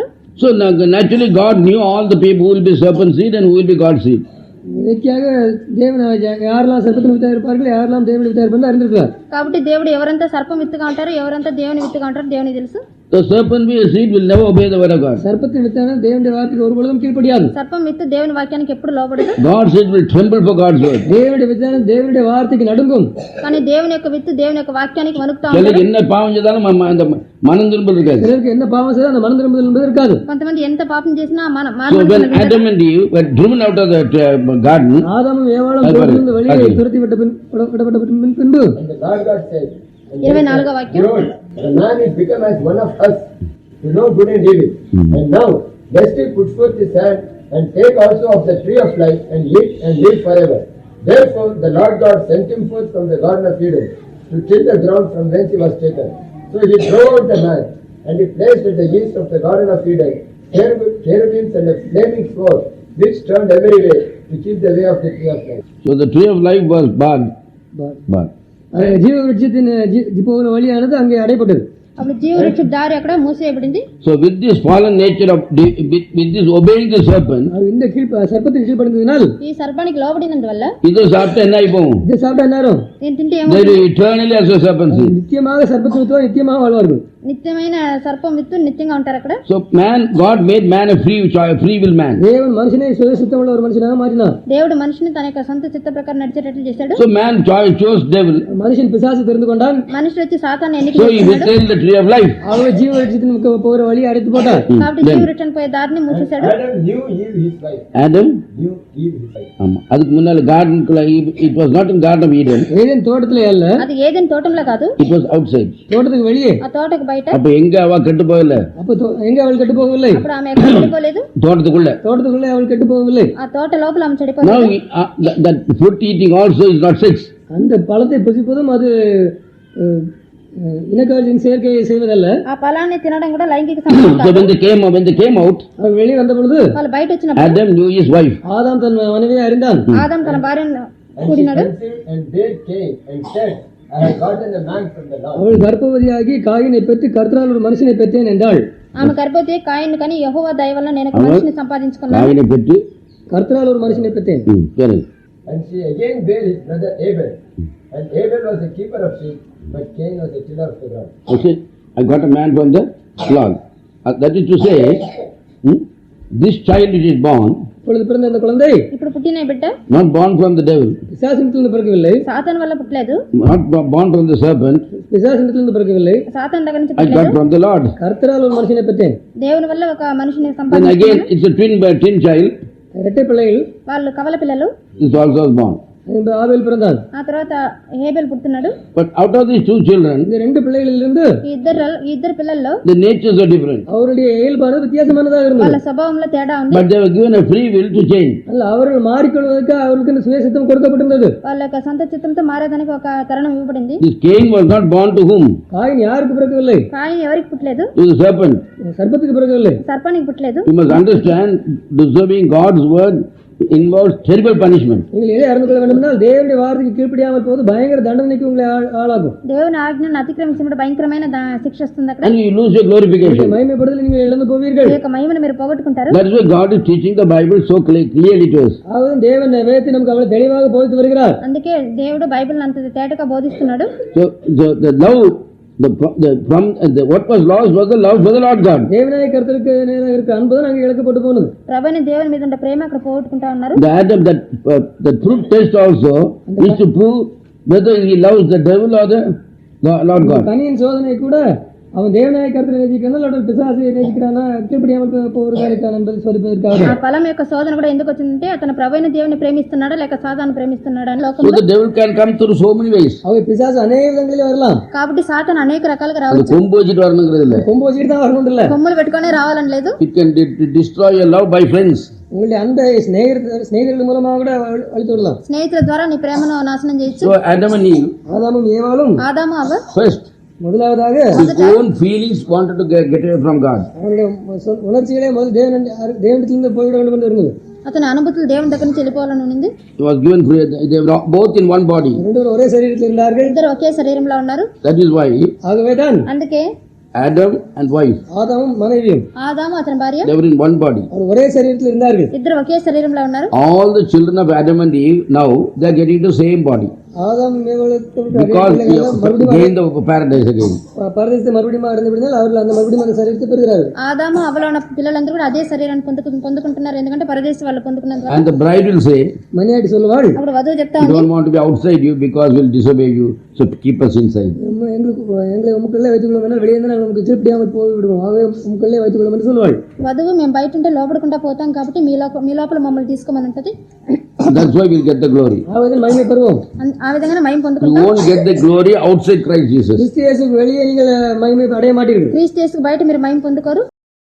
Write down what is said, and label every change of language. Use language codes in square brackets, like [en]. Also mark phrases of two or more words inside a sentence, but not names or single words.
[en] So naturally God knew all the people who will be serpent seed and who will be God's seed. [ta] இயற்கையாக தேவன் யாரெல்லாம் சர்ப்பத்தின் வித்தாய் இருப்பார்கள், யாரெல்லாம் தேவனுடைய வித்தாய் இருப்பார்கள் அறிந்திருக்கிறார். [te] కాబట్టి దేవుడు ఎవరంతా సర్పం విత్తుగా ఉంటారు, ఎవరంతా దేవుని విత్తుగా ఉంటారు దేవునికి తెలుసు. [en] The serpent seed will never obey the word of God. [ta] சர்ப்பத்தின் வித்தான தேவனுடைய வார்த்தைக்கு ஒரு பொழுதும் கீழ்ப்படியாது. [te] సర్పం విత్తు దేవుని వాక్యానికి ఎప్పుడు లోబడదు. [en] God's seed will tremble for God's word. [ta] தேவனுடைய வித்தான தேவனுடைய வார்த்தைக்கு நடுங்கும். [te] కానీ దేవుని యొక్క విత్తు దేవుని యొక్క వాక్యానికి వణుకుతా [ta] சிலருக்கு [te] ఉంటారు. [ta] என்ன பாவம் செய்தாலும் அந்த மனம் திரும்பல் இருக்காது. சிலருக்கு என்ன பாவம் செய்தாலும் அந்த மனம் திரும்புதல் என்பது இருக்காது. [te] కొంతమంది ఎంత పాపం చేసినా [en] So when Adam and Eve were driven out of that garden, [ta] ஆதாமும் ஏவாளும் தோட்டத்திலிருந்து வெளியே துரத்தி விடப்பட்ட பின்பு [en] And the Lord God said, [te] 24వ వాక్యం, [en] Behold, the man is become as one of us, to know good and evil. And now, lest he put forth his hand, and take also of the tree of life, and eat and live forever. Therefore, the Lord God sent him forth from the garden of Eden, to till the ground from whence he was taken. So he drove out the man, and he placed at the east of the garden of Eden cherubims and a flaming sword, which turned every way, to keep the way of the tree of life. so the tree of life was barred. [ta] ஜீவ விருட்சத்தின் போகிற வழியானது அங்கே அடைப்பட்டது. [te] అప్పుడు జీవవృక్ష దారి అక్కడ మూసివేయబడింది. [en] So with this fallen nature of with this obeying the serpent, [ta] இந்த சர்ப்பத்தின் கீழ்ப்படிந்ததினால் [te] ఈ సర్పానికి లోబడినందువల్ల [ta] இது சாப்பிட்டா என்ன ஆயிப்போம்? இதை சாப்பிட்டா எல்லாரும் [te] నేను తింటే [en] They [te] ఏమవుతుంది? [en] will eternally as a serpent seed. [ta] நித்தியமாக சர்ப்பத்தின் வித்துவா நித்தியமாக வாழ்வார்கள். [te] నిత్యమైన సర్పం విత్తు నిత్యంగా ఉంటారు అక్కడ. [en] So God made man a free will man. [ta] தேவன் மனுஷனை சுய சித்தமுள்ள ஒரு மனுஷனாக மாற்றினார். [te] దేవుడు మనిషిని తన యొక్క సొంత చిత్త ప్రకారం నడిచేటట్లు చేశాడు. [en] So man chose devil. [ta] மனுஷன் பிசாசு தெரிந்து கொண்டான். [te] మనిషి వచ్చి సాతాన్ని ఎన్నిక [en] So he [te] చేసుకున్నాడు. [en] withheld the tree of life. [ta] அவன் ஜீவ விருட்சத்தின் போகிற வழி அடைத்து போட்டார். [te] కాబట్టి జీవవృక్షం పోయే దారిని మూసేశాడు. [en] Adam knew Eve his wife. Adam Knew Eve his wife. [ta] ஆமா அதுக்கு முன்னால [en] garden it was not in garden of Eden. [ta] ஏதேன் தோட்டத்திலே அல்ல, [te] అది ఏదైనా తోటంలో కాదు, [en] It was outside. [ta] தோட்டத்துக்கு வெளியே. [te] ఆ తోటకు బయట. [ta] அப்ப எங்க அவ கெட்டு போகல? அப்ப எங்க அவள் கெட்டு போகவில்லை? [te] అప్పుడు ఆమె ఎక్కడ చెడిపోలేదు, [ta] தோட்டத்துக்குள்ள. தோட்டத்துக்குள்ளே அவள் கெட்டு போகவில்லை. [te] ఆ తోట లోపల ఆమె [en] Now [te] చెడిపోలేదు. [en] that fruit eating also is not sex. [ta] அந்த பழத்தை புசிப்பதும் அது இனக்காட்சியின் சேர்க்கையை செய்வதல்ல. [te] ఆ ఫలాన్ని తినడం కూడా లైంగిక సంబంధం [en] So [te] కాదు. [en] when they came out, [ta] அவள் வெளியே வந்த பொழுது [te] వాళ్ళు బయట వచ్చినప్పుడు [en] Adam knew his wife. [ta] ஆதாம் தன் மனைவியை அறிந்தான். [te] ఆదాం తన భార్యను [en] And she [te] కూడినాడు. [en] conceived and bare Cain, and said, I have gotten a man from the Lord. [ta] அவள் கர்ப்பவதியாகி காயினை பெற்று கர்த்தரால் ஒரு மனுஷனை பெற்றேன் என்றாள். [te] ఆమె గర్భవతి కాయిన్ కానీ యెహోవా దయ వల్ల నేను ఒక మనిషిని సంపాదించుకున్నాను. [ta] காயினை பெற்று கர்த்தரால் ஒரு மனுஷனை பெற்றேன். சரி. [en] And she again bare his brother Abel. And Abel was a keeper of sheep, but Cain was a tiller of the ground. Okay, I got a man from the flock. That is to say, this child which is born, [ta] இப்பொழுது பிறந்த அந்த குழந்தை [te] ఇప్పుడు పుట్టిన బిడ్డ [en] not born from the devil, [ta] பிசாசினத்திலிருந்து பிறக்கவில்லை. [te] సాతాను వల్ల పుట్టలేదు, [en] not born from the serpent, [ta] பிசாசினத்திலிருந்து பிறக்கவில்லை. [te] సాతాను దగ్గర నుంచి [en] I got [te] పుట్టలేదు, [en] from the Lord. [ta] கர்த்தரால் ஒரு மனுஷனை பெற்றேன். [te] దేవుని వల్ల ఒక మనిషిని [en] Then [te] సంపాదించుకున్నాను. [en] again, it's a twin child, [ta] இரட்டை பிள்ளைகள் [te] వాళ్ళు కవల పిల్లలు, [en] this also was born. [ta] ஆபேல் பிறந்தான். [te] ఆ తర్వాత హేబెల్ పుడుతున్నాడు. [en] But out of these two children, [ta] இந்த ரெண்டு பிள்ளைகளிலிருந்து [te] ఇద్దరు పిల్లల్లో [en] the natures are different. [ta] அவருடைய இயல்பானது வித்தியாசமானதாக இருந்தது. [te] వాళ్ళ స్వభావంలో తేడా ఉంది. [en] But they were given a free will to change. [ta] அல்ல, அவர்கள் மாறிக்கொள்வதற்கு அவர்களுக்கு சுயசித்தம் கொடுக்கப்பட்டிருந்தது. [te] వాళ్ళ యొక్క సొంత చిత్తంతో మారేదానికి ఒక తరుణం ఇవ్వబడింది. [en] This Cain was not born to whom? [ta] காயின் யாருக்கு பிறக்கவில்லை? [te] కాయిన్ ఎవరికి పుట్టలేదు? [en] To the serpent. [ta] சர்ப்பத்துக்கு பிறக்கவில்லை. [te] సర్పానికి పుట్టలేదు. [en] You must understand, disobeying God's word involves terrible punishment. [ta] நீங்கள் எதை அறிந்து கொள்ள வேண்டும் என்றால், தேவனுடைய வார்த்தைக்கு கீழ்ப்படியாமல் போது பயங்கர தண்டனைக்கு உங்களை ஆளாகும். [te] దేవుని ఆజ్ఞను అతిక్రమించినప్పుడు భయంకరమైన శిక్ష వస్తుంది అక్కడ. [en] And you lose your glorification. [ta] மகிமைப்படுதல் நீங்கள் இழந்து போவீர்கள். [te] ఈ యొక్క మహిమను మీరు పోగొట్టుకుంటారు. [en] That is why God is teaching the Bible so clearly to us. [ta] ஆவது தேவன் வேதத்தை நமக்கு அவ்வளவு தெளிவாக போதித்து வருகிறார். [te] అందుకే దేవుడు బైబిల్ అంత తేటగా బోధిస్తున్నాడు. [en] So the love, what was lost was the love for the Lord God. [ta] தேவனாய கர்த்தருக்கு நேராக இருக்க அன்பு தான் அங்கே இழக்கப்பட்டு போனது. [te] ప్రభుని దేవుని మీద ఉన్న ప్రేమ అక్కడ పోగొట్టుకుంటా ఉన్నారు. [en] The Adam, the fruit test also is to prove whether he loves the devil or the Lord God. [ta] கனியின் சோதனை கூட அவன் தேவனாய கர்த்தரை நேசிக்கிறானா அல்லது பிசாசை நேசிக்கிறானா, கீழ்ப்படியாமல் போவதற்கான என்பதை சோதிப்பதற்காக. [te] ఆ ఫలం యొక్క శోధన కూడా ఎందుకు వచ్చిందంటే అతను ప్రభువైన దేవుని ప్రేమిస్తున్నాడా లేక సాతాను ప్రేమిస్తున్నాడా అని [en] So [te] లోకంలో. [en] the devil can come through so many ways. [ta] அவன் பிசாசு அநேக விதங்களில் வரலாம். [te] కాబట్టి సాతాను అనేక రకాలుగా [ta] அது [te] రావచ్చు. [ta] கொம்பு வச்சுட்டு வரணுங்கிறது இல்லை. கொம்பு வச்சுட்டு தான் வரணும் இல்ல. [te] కొమ్ములు పెట్టుకొని రావాలని లేదు. [en] It can destroy your love by friends. [ta] உங்களுடைய அன்பை சிநேகிதர்கள் மூலமாக கூட அழித்து விடலாம். [te] స్నేహితుల ద్వారా నీ ప్రేమను నాశనం చేయొచ్చు. [en] So Adam and Eve, [ta] ஆதாமும் ஏவாளும் [te] ఆదాము అవ్వ [en] first, [ta] முதலாவதாக [en] his own feelings wanted to get away from God. [ta] அவருடைய உணர்ச்சிகளே முதல் தேவனிடத்திலிருந்து போய்விட வேண்டும் என்று இருந்தது. [te] అతని అనుభూతులు దేవుని దగ్గర నుంచి వెళ్ళిపోవాలని ఉంది. [en] He was given free. They were both in one body. [ta] ரெண்டு ஒரே சரீரத்தில் இருந்தார்கள். [te] ఇద్దరు ఒకే శరీరంలో ఉన్నారు. [en] That is why [ta] ஆகவேதான் [te] అందుకే [en] Adam and wife, [ta] ஆதாமும் மனைவியும் [te] ఆదాము అతని భార్య [en] they were in one body. [ta] அவர் ஒரே சரீரத்தில் இருந்தார்கள். [te] ఇద్దరు ఒకే శరీరంలో ఉన్నారు. [en] All the children of Adam and Eve now they are getting the same body [ta] ஆதாம் [en] because they have gained the paradise again. [ta] பரதேசத்தை மறுபடியும் அடைந்து விடுங்கள், அவர்கள் அந்த மறுபடியும் அந்த சரீரத்தை பெறுகிறார்கள். [te] ఆదాము అవ్వలో ఉన్న పిల్లలందరూ కూడా అదే శరీరాన్ని పొందుకుంటున్నారు. ఎందుకంటే పరదేశ వాళ్ళు పొందుకున్నారు. [en] And the bride will say, [ta] மணியாட்டி சொல்லுவாள், [te] అప్పుడు వధువు చెప్తా [en] we [te] ఉంది, [en] don't want to be outside you because we'll disobey you, so keep us inside. [ta] எங்களை உமக்குள்ளே வைத்துக் கொள்ளும் என்றால் வெளியே இருந்தால் நமக்கு திருப்தியாமல் போய் விடுவோம், ஆகவே உமக்குள்ளே வைத்துக் கொள்ளும் என்று சொல்லுவாள். [te] వధువు మేము బయట ఉంటే లోపడకుండా పోతాం కాబట్టి మీ లోపల మమ్మల్ని తీసుకోమని ఉంటది. [en] That's why we'll get the glory. [ta] ஆகவே மகிமை பெறுவோம். [te] ఆ విధంగా మహిమ [en] You [te] పొందుకుంటాం. [en] won't get the glory outside Christ Jesus. [ta] கிறிஸ்து இயேசுவுக்கு வெளியே நீங்கள் மகிமை அடைய மாட்டீர்கள். [te] క్రీస్తు యేసుకు బయట మీరు మహిమ పొందుకోరు.